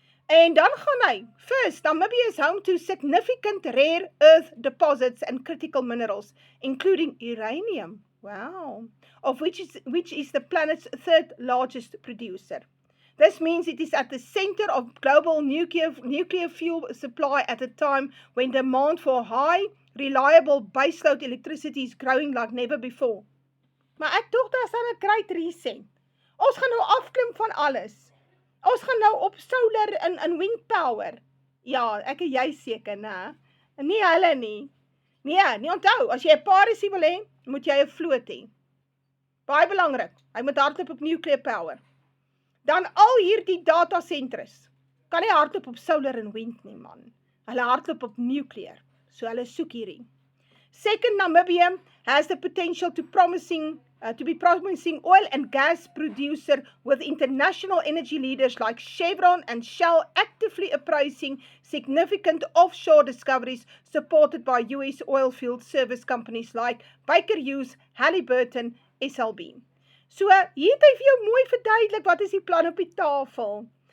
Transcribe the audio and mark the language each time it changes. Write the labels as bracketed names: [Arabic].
[Afrikaans] En dan gaan hy, [English] first, Namibia is home to significant rare earth deposits and critical minerals, including uranium, wow, of which is the planet's third largest producer. This means it is at the center of global nuclear fuel supply at a time when demand for high, reliable baseload electricity is growing like never before. [Afrikaans] Maar ek dink daar staan 'n great reset. Ons gaan nou afklim van alles. Ons gaan nou op solar en wind power. Ja, ek en jy seker, né? Nie hulle nie. Nee, onthou, as jy 'n parisie wil hê, moet jy 'n vloot hê. Baie belangrik. Hy moet hardloop op nuclear power. Dan al hierdie datacenters kan nie hardloop op solar en wind nie, man. Hulle hardloop op nuclear. So hulle soek hierdie. [English] Second, Namibia has the potential to be promising oil and gas producer with international energy leaders like Chevron and Shell actively appraising significant offshore discoveries supported by US oil field service companies like Baker Hughes, Halliburton, SLB. [Afrikaans] So hier het hy vir jou mooi verduidelik wat is die plan op die tafel.